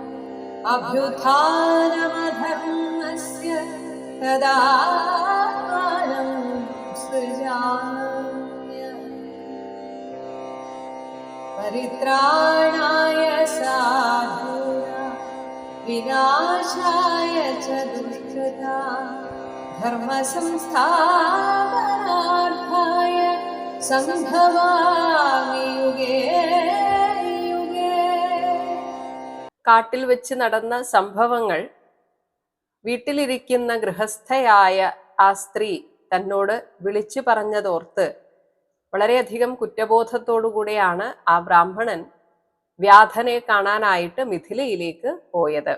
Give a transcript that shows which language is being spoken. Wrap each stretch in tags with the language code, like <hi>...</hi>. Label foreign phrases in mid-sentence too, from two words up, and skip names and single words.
<sa>अभ्युत्थानमधर्मस्य तदात्मानं सृजाम्यहम् परित्राणाय साधूनां विनाशाय च दुष्कृतां धर्मसंस्थापनार्थाय സംഭവാമി യുഗേ യുഗേ.</sa> <ml>കാട്ടിൽ വെച്ച് നടന്ന സംഭവങ്ങൾ വീട്ടിലിരിക്കുന്ന ഗൃഹസ്ഥയായ ആ സ്ത്രീ തന്നോട് വിളിച്ചു പറഞ്ഞതോർത്ത് വളരെയധികം കുറ്റബോധത്തോടുകൂടിയാണ് ആ ബ്രാഹ്മണൻ വ്യാധനെ കാണാനായിട്ട് മിഥിലയിലേക്ക് പോയത്.</ml>